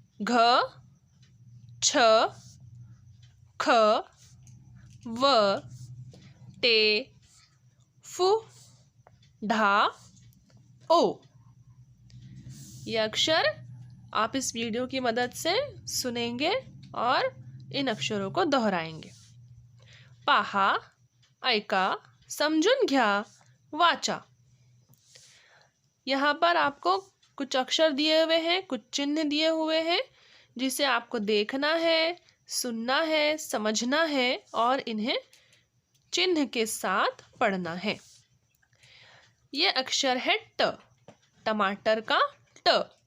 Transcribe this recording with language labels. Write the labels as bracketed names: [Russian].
[Marathi] घ, छ, ख, व, टे, फु, ढा, ओ. [Hindi] ये अक्षर आप इस वीडियो की मदद से सुनेंगे और इन अक्षरों को दोहराएंगे. [Marathi] पाहा, ऐका, समजून घ्या, वाचा. [Hindi] यहाँ पर आपको कुछ अक्षर दिए हुए हैं, कुछ चिन्ह दिए हुए हैं जिसे आपको देखना है, सुनना है, समझना है और इन्हें चिन्ह के साथ पढ़ना है. ये अक्षर है ट, टमाटर का ट.